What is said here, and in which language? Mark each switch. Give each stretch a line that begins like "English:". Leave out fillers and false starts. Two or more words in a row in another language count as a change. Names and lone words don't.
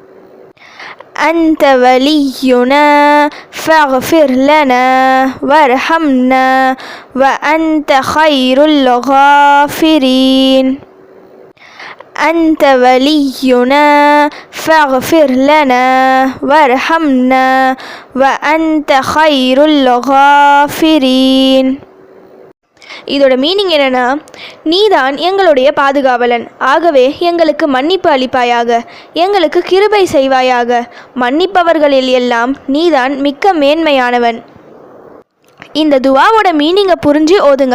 Arabic: أنت ولينا فاغفر لنا وارحمنا وأنت خير الغافرين. أنت ولينا فاغفر لنا وارحمنا وأنت خير الغافرين.
Tamil: இதோட மீனிங் என்னன்னா, நீதான் எங்களுடைய பாதுகாவலன், ஆகவே எங்களுக்கு மன்னிப்பு அளிப்பாயாக, எங்களுக்கு கிருபை செய்வாயாக, மன்னிப்பவர்களில் எல்லாம் நீதான் மிக்க மேன்மையானவன். இந்த துவாவோட மீனிங்கை புரிஞ்சு ஓதுங்க.